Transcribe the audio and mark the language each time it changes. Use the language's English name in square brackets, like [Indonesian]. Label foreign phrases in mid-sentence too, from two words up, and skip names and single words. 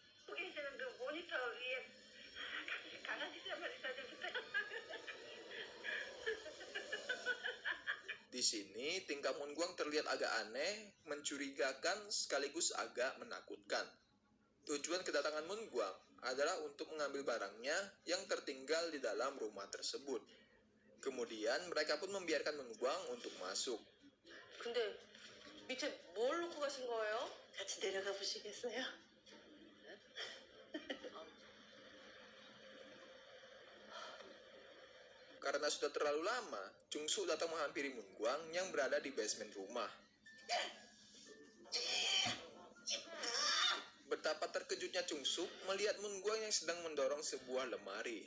[Indonesian] Di sini, tingkah Munguang terlihat agak aneh, mencurigakan sekaligus agak menakutkan. Tujuan kedatangan Munguang adalah untuk mengambil barangnya yang tertinggal di dalam rumah tersebut. Kemudian mereka pun membiarkan Munguang untuk masuk. [Korean] 근데 밑에 뭘 놓고 가신 거예요? 같이 내려가 보시겠어요? [Indonesian] Karena sudah terlalu lama, Chungsu datang menghampiri Moon Guang yang berada di basement rumah. Betapa terkejutnya Chungsu melihat Moon Guang yang sedang mendorong sebuah lemari.